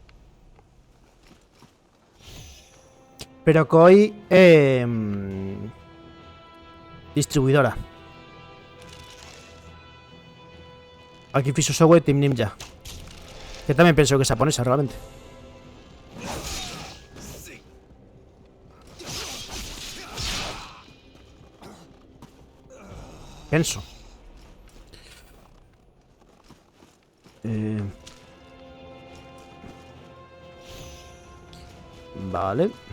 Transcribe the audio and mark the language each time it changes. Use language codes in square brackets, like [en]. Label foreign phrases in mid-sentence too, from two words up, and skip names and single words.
[es] Pero que hoy... distribuidora. [gl] Aquí fixo software Team Ninja. Que tamén penso que é japonesa, realmente. Penso. Vale.